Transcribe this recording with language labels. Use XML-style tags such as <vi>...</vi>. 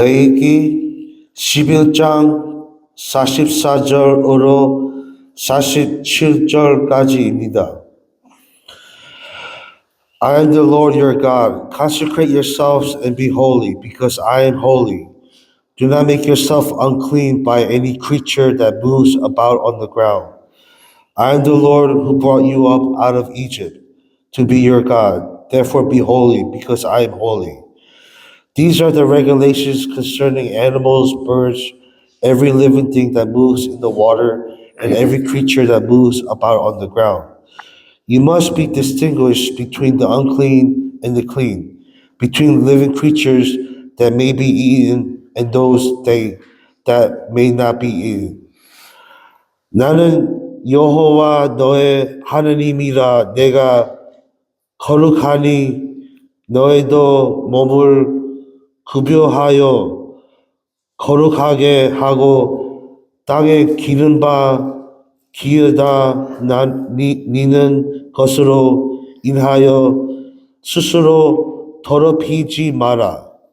<ko>레위기 11장 44절으로 47절까지입니다.</ko> <en>I am the Lord your God. Consecrate yourselves and be holy, because I am holy. Do not make yourself unclean by any creature that moves about on the ground. I am the Lord who brought you up out of Egypt to be your God. Therefore be holy, because I am holy. These are the regulations concerning animals, birds, every living thing that moves in the water, and every creature that moves about on the ground. You must be distinguished between the unclean and the clean, between living creatures that may be eaten and those that may not be eaten.</en> <ko>나는 여호와 너의 하나님이라. 내가 거룩하니 너희도 몸을 급여하여 거룩하게 하고 땅에 기른 바 기어다 니는 것으로 인하여 스스로 더럽히지 마라.</ko>